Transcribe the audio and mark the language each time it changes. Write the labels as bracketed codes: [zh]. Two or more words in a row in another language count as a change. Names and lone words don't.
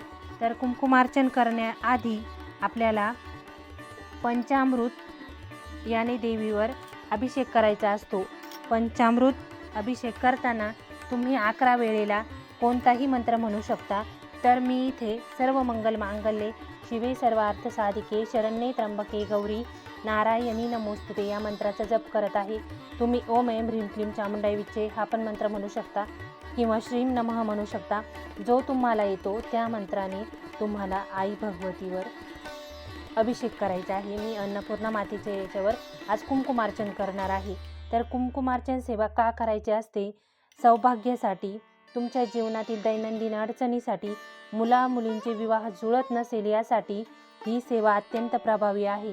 [mr] तर कुमकुमार्चन करण्याआधी आपल्याला पंचामृत याने देवीवर अभिषेक करायचा असतो। पंचामृत अभिषेक करताना तुम्ही 11 वेळेला कोणताही मंत्र म्हणू शकता। तर मी इथे [sa] सर्व मंगल मांगल्ये शिवे सर्वार्थ साधिके शरण्ये त्र्यंबके गौरी नारायणी नमोस्तुते [mr] या मंत्राचा जप करत आहे। तुम्ही [sa] ओम ऐं ह्रीं क्लीं चामुंडाई विच्चे [mr] हा पण मंत्र म्हणू शकता किंवा [sa] श्रीं नमः [mr] म्हणू शकता। जो तुम्हाला येतो त्या मंत्राने तुम्हाला आई भगवतीवर अभिषेक करायचा आहे। मी अन्नपूर्णा मातेच्या याच्यावर आज कुमकुमार्चन करणार आहे। तर कुमकुमार्चन सेवा का करायची असते? सौभाग्यासाठी, तुमच्या जीवनातील दैनंदिन अडचणीसाठी, मुलामुलींचे विवाह जुळत नसेल यासाठी ही सेवा अत्यंत प्रभावी आहे।